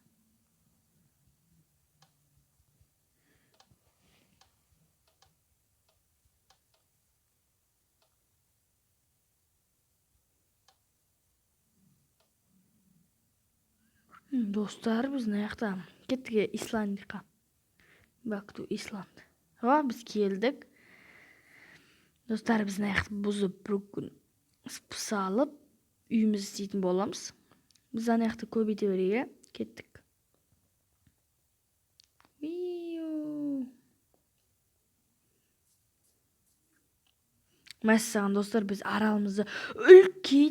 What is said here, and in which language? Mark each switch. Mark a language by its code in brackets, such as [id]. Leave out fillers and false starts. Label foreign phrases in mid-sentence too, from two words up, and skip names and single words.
[kk] Dostlar biz mына жақта кеттік Исландияға. [en] Back to Island. [kk] Biz келдік. Dostlar biz mына жақты бұзып бір күн салып үйімізді істейтін боламыз. Biz ана жақты көбейте берейік. Кеттік. Мәссаған достар, біз аралымызды үлкейттік.